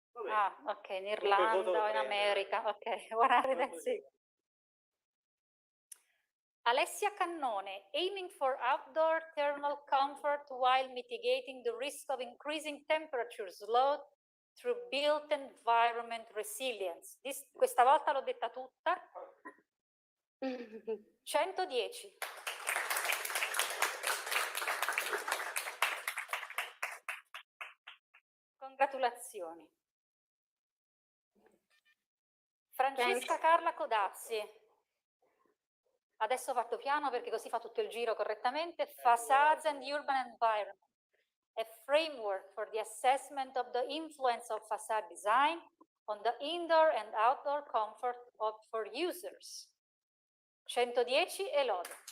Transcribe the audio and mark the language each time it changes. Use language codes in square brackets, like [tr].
[it] Ah, ok, in Irlanda o in America. Ok, 106. [en] Alessia Cannone, aiming for outdoor thermal comfort while mitigating the risk of increasing temperatures load through built environment resilience. [it] Questa volta l'ho detta tutta. 110. Congratulazioni. Francesca Carla Codazzi. Adesso fatto piano perché così fa tutto il giro correttamente. [en] Facades and Urban Environment. A framework for the assessment of the influence of facade design on the indoor and outdoor comfort for users. [it] 110 e lode.